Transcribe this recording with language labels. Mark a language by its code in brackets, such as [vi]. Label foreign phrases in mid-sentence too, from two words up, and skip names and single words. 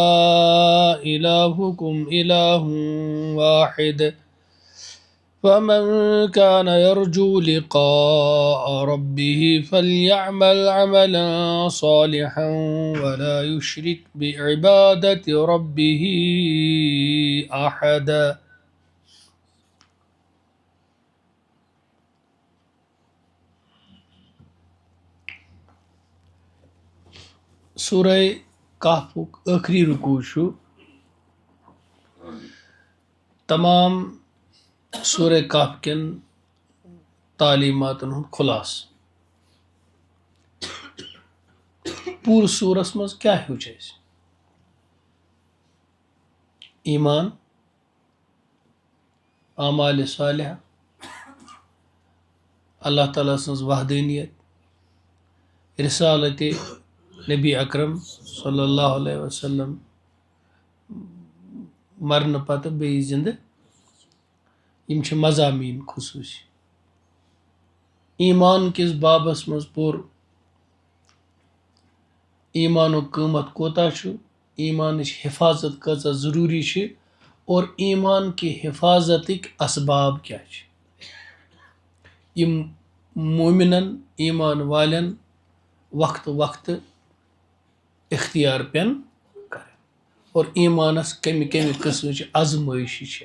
[ar] إلهكم إله واحد فمن كان يرجو لقاء ربه فليعمل عملا صالحا ولا يشرك بعبادة ربه أحدا. [ks] سورہ کہفُک ٲخری رکوع چھُ تمام سورہ کہف کٮ۪ن تعلیماتن ہُنٛد خُلاصہٕ. پوٗرٕ سورس منٛز کیٛاہ ہیوٚچھ اَسہِ؟ ایمان، اعمالِ صالحہ، اللہ تعالیٰ سٕنٛز وحدٲنیت، رسالتِ نبی اکرم [ar] صلی اللہ علیہ وسلم [ks] مرنہٕ پتہٕ بیٚیہِ زندٕ، یِم چھِ مضامین خصوٗصی. ایمان کِس بابس منٛز پوٚر ایمانُک قۭمت کوتاہ چھُ، ایمانٕچ حفاظت کۭژاہ ضروٗری چھِ اور ایمان کہِ حفاظتٕکۍ اسباب کیٛاہ چھِ یِم مومِنن ایمان والٮ۪ن وقتہٕ وقتہٕ اختیار پٮ۪ن کرٕنۍ اور ایمانس کمہِ کمہِ قٕسمٕچ آزمٲیشہِ چھِ.